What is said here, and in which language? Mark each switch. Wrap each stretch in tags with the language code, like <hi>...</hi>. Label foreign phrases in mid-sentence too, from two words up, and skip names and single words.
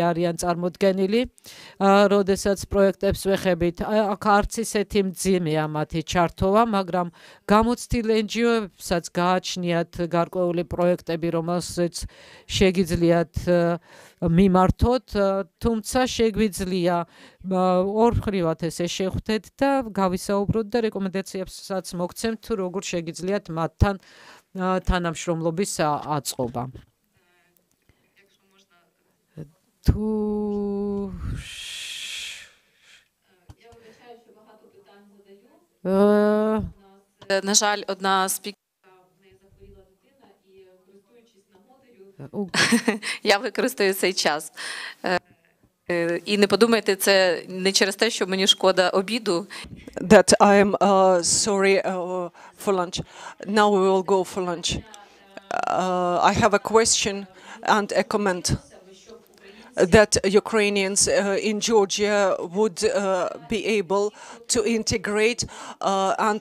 <ka>არიან წარმოდგენილი, როდესაც პროექტებს ვეხებით, აქ არც ისეთი მძიმეა მათი ჩართობა, მაგრამ გამოცდილ NGO-ებსაც გააჩნიათ გარკვეული პროექტები, რომელსაც შეგიძლიათ მიმართოთ, თუმცა შეგვიძლია ორ მხრივად ესე შეხვდეთ და გავისაუბროთ და რეკომენდაციებსაც მოგცემთ, თუ როგორ შეგიძლიათ მათთან თანამშრომლობის აწყობა. თუ</ka> <uk>на жаль, одна я використаю цей час. І не подумайте, це не через те, що мені шкода обіду.</uk> <en>That I am sorry for lunch. Now we will go for lunch. I have a question and a comment that Ukrainians in Georgia would be able to integrate and</en>